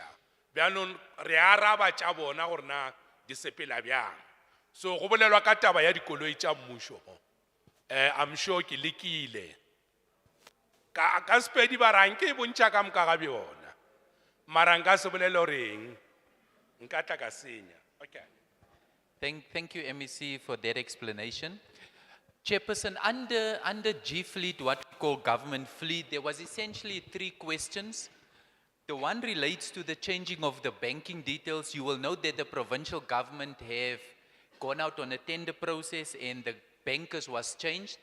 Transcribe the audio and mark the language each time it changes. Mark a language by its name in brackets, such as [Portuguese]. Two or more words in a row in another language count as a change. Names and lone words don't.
[Northern Sotho] Bjanong re araba tša bona gore na di sepela bjang. So go bolelwa ka taba ya dikoloi tša mmušo [English] I'm sure [Northern Sotho] ke lekile ka spedi ba rang ke bontšha ka moka ga bjona mara nka se bolele goreng nka tla ka senya. [English] Okay. Thank you, MEC, for that explanation. Chairperson, under G-Fleet, what we call government fleet, there was essentially 3 questions. The one relates to the changing of the banking details. You will note that the provincial government have gone out on a tender process and the bankers was changed.